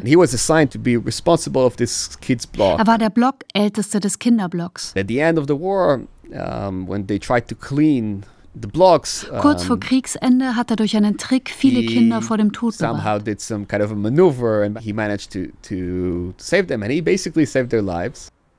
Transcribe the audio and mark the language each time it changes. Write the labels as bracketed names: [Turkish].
[English] And he was assigned to be responsible of this kids' block. [German] Er war der Blockälteste des Kinderblocks. [English] At the end of the war, when they tried to clean the blocks, [German] kurz vor Kriegsende hat er durch einen Trick viele Kinder vor dem Tod bewahrt. [English] Somehow did some kind of a maneuver and he managed to save them and he basically saved their lives.